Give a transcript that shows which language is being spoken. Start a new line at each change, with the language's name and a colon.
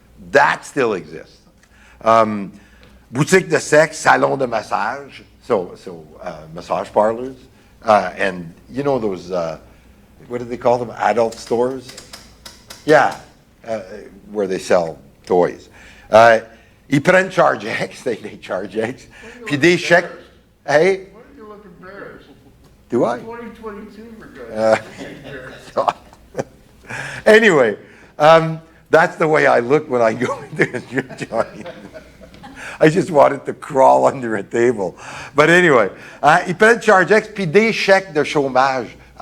English: That still exists.
French: Boutique de sexe, salon de massage,
English: so massage parlors, and you know those, what do they call them, adult stores? Yeah, where they sell toys.
French: Ils prennent charge X,
English: they charge X,
French: puis des chèques.
English: Hey? Why do you look embarrassed? Do I? 2022 for God's sake. Anyway, that's the way I look when I go into a strip joint. I just wanted to crawl under a table. But anyway,
French: ils prennent charge X, puis des chèques de chômage.